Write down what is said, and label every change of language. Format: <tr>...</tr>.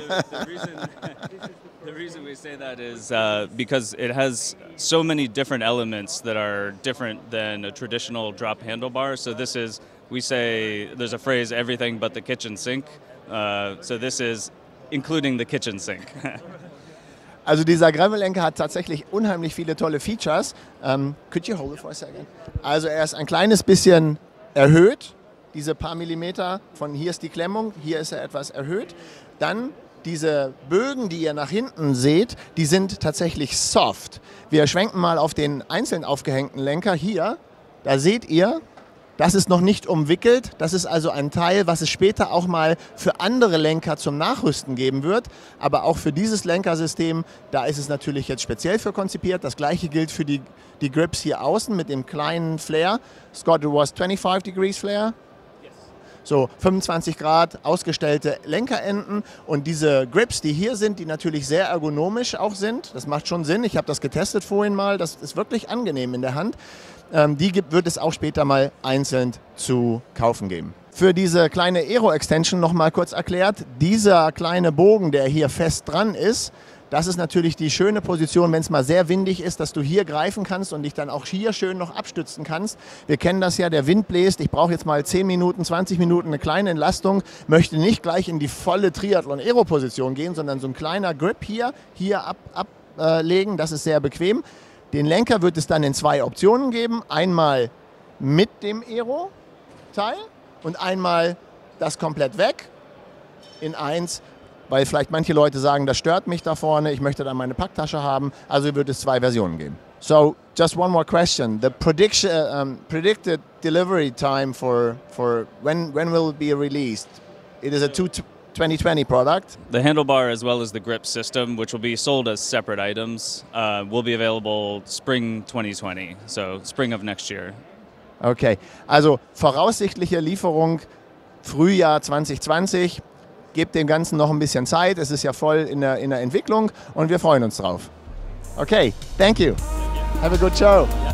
<en>The reason we say that is because it has so many different elements that are different than a traditional drop handlebar. So this is, we say, there's a phrase, everything but the kitchen sink. So this is including the kitchen sink.</en> <de>Also dieser Gravel-Lenker hat tatsächlich unheimlich viele tolle Features.</de> <en>Could you hold it for a second?</en> <de>Also er ist ein kleines bisschen erhöht, diese paar Millimeter. Von hier ist die Klemmung, hier ist er etwas erhöht. Dann diese Bögen, die ihr nach hinten seht, die sind tatsächlich soft. Wir schwenken mal auf den einzeln aufgehängten Lenker hier. Da seht ihr, das ist noch nicht umwickelt. Das ist also ein Teil, was es später auch mal für andere Lenker zum Nachrüsten geben wird. Aber auch für dieses Lenkersystem, da ist es natürlich jetzt speziell für konzipiert. Das gleiche gilt für die Grips hier außen mit dem kleinen Flare.</de> <en>Scott, it was 25 degrees Flare?</en> <de>So 25 Grad ausgestellte Lenkerenden und diese Grips, die hier sind, die natürlich sehr ergonomisch auch sind. Das macht schon Sinn. Ich habe das getestet vorhin mal. Das ist wirklich angenehm in der Hand. Die wird es auch später mal einzeln zu kaufen geben. Für diese kleine Aero-Extension noch mal kurz erklärt. Dieser kleine Bogen, der hier fest dran ist, das ist natürlich die schöne Position, wenn es mal sehr windig ist, dass du hier greifen kannst und dich dann auch hier schön noch abstützen kannst. Wir kennen das ja, der Wind bläst. Ich brauche jetzt mal 10 Minuten, 20 Minuten eine kleine Entlastung. Möchte nicht gleich in die volle Triathlon-Aero-Position gehen, sondern so ein kleiner Grip hier ablegen. Das ist sehr bequem. Den Lenker wird es dann in 2 Optionen geben. Einmal mit dem Aero-Teil und einmal das komplett weg in 1. Weil vielleicht manche Leute sagen, das stört mich da vorne, ich möchte dann meine Packtasche haben. Also wird es 2 Versionen geben.</de> <en>So, just one more question. The predicted delivery time for when will it be released? It is a 2020 product. The handlebar as well as the grip system, which will be sold as separate items, will be available spring 2020, so spring of next year.</en> <de>Okay, also voraussichtliche Lieferung Frühjahr 2020. Gebt dem Ganzen noch ein bisschen Zeit. Es ist ja voll in der Entwicklung und wir freuen uns drauf.</de> <en>Okay, thank you. Have a good show.</en>